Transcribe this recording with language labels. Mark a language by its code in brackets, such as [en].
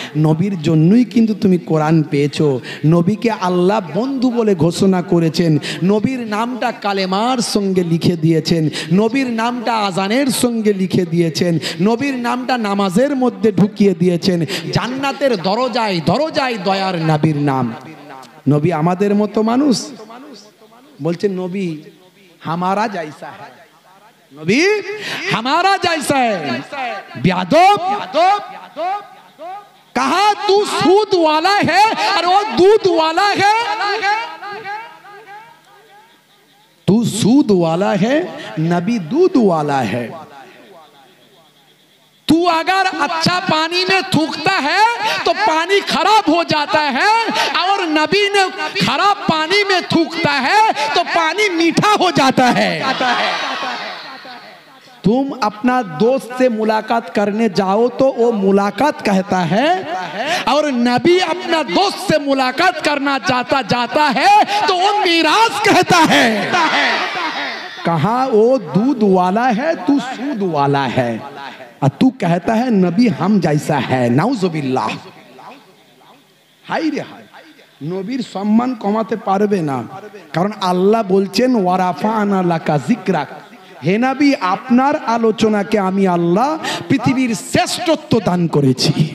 [bn] নবীর জন্যই কিন্তু তুমি কোরআন পেয়েছো। নবীকে আল্লাহ বন্ধু বলে ঘোষণা করেছেন, নবীর নামটা কালেমার সঙ্গে লিখে দিয়েছেন, নবীর নামটা আজানের সঙ্গে লিখে দিয়েছেন, নবীর নামটা নামাজের মধ্যে ঢুকিয়ে দিয়েছেন। জান্নাতের দরজায় দরজায় দয়ার নবীর নাম। নবী আমাদের মতো মানুষ? বলছেন [hi] নবী হামারা জাইসা है, नबी हमारा जैसा है। बेअदब कहा तू सूद वाला है और वो दूध वाला है, तू सूद वाला है, नबी दूध वाला है। तू अगर अच्छा पानी में थूकता है तो पानी खराब हो जाता है, और नबी ने खराब पानी में थूकता है तो पानी मीठा हो जाता है। तुम अपना दोस्त से मुलाकात करने जाओ तो वो मुलाकात कहता है, और नबी अपना दोस्त से मुलाकात करना जाता है तो वो मिराज कहता है। कहा वो दूध वाला है, तू सूद वाला है, और तू कहता है नबी हम जैसा है। नाउजुबिल्लाह। हाय रे हाय, [bn] নবীর সম্মান কমাতে পারবে না, কারণ আল্লাহ বলছেন ওয়ারাফানা লাকা যিকরাক। হে নবী, আপনার আলোচনাকে আমি আল্লাহ পৃথিবীর শ্রেষ্ঠত্ব দান করেছি।